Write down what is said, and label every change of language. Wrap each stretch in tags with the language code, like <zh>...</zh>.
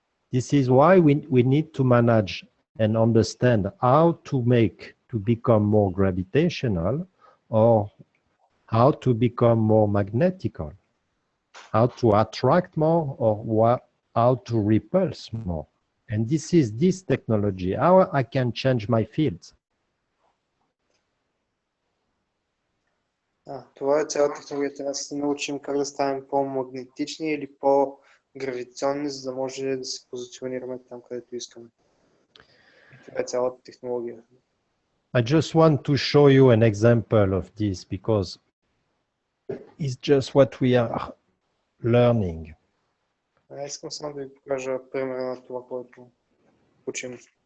<en>This is why we need to manage and understand how to become more gravitational or how to become more magnetical. How to attract more or how to repulse more. And this is this technology, how I can change my fields.</en> <bg>Това е цялата технология. Трябва да се научим как да станем по-магнетични или по-гравитационни, за да може да се позиционираме там, където искаме. Това е цялата технология.</bg> <en>I just want to show you an example of this because it's just what we are learning.</en> <bg>Искам само да ви покажа пример на това, което учим.</bg>